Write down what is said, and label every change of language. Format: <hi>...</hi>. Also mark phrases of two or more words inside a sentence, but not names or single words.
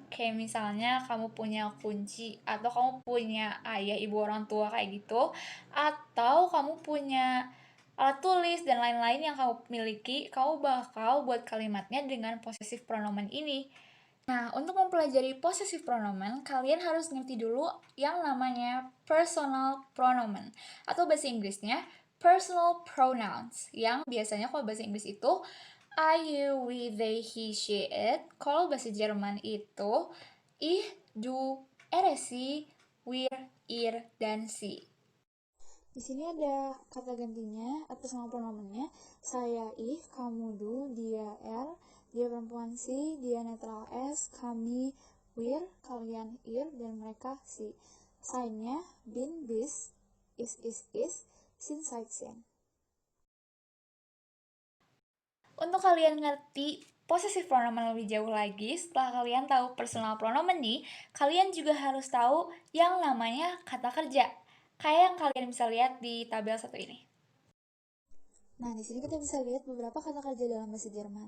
<id>Kayak misalnya kamu punya kunci, atau kamu punya ayah, ibu, orang tua kayak gitu, atau kamu punya alat tulis dan lain-lain yang kamu miliki, kamu bakal buat kalimatnya dengan</id> <en>possessive pronomen</en> <id>ini. Nah, untuk mempelajari</id> <en>possessive pronomen,</en> <id>kalian harus ngerti dulu yang namanya</id> <en>personal pronomen,</en> <id>atau bahasa Inggrisnya</id> <en>personal pronouns,</en> <id>yang biasanya kalau bahasa Inggris itu</id> <en>I, you, we, they, he, she, it.</en> <id>Kalau bahasa Jerman itu</id> <de>ich, du, er, sie, wir, ihr,</de> <id>dan sie. Di sini ada kata gantinya atau personal pronomennya. Saya ich, kamu du, dia er, dia perempuan si, dia netral s, kami wir, kalian ir, dan mereka si.</id> <de>Sign-nya bin, bis, is, sin, side, sin.</de> <id>Untuk kalian ngerti</id> <en>possessive pronomen</en> <id>lebih jauh lagi, setelah kalian tahu</id> <en>personal pronomen</en> <id>nih, kalian juga harus tahu yang namanya kata kerja. Kayak yang kalian bisa lihat di tabel satu ini. Nah, di sini kita bisa lihat beberapa kata kerja dalam bahasa Jerman.</id>